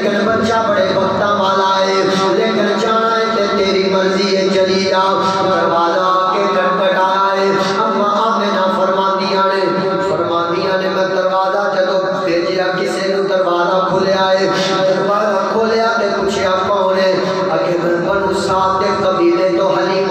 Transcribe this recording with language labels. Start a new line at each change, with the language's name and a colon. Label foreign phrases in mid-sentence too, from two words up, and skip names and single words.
Punjabi: بچہ بڑے وقتاں والا ہے لیکن جانا ہے تے تیری مرضی ہے چلی جا دروازہ کے کھٹکھٹایا ہے اما آمنہ فرماندیاں نے میں دروازہ جدو بھیجیا کسے نو دروازہ کھولیا ہے دروازہ کھولیا تے پوچھیا کون ہے اگے بنو سعد دے قبیلے تو حلیمہ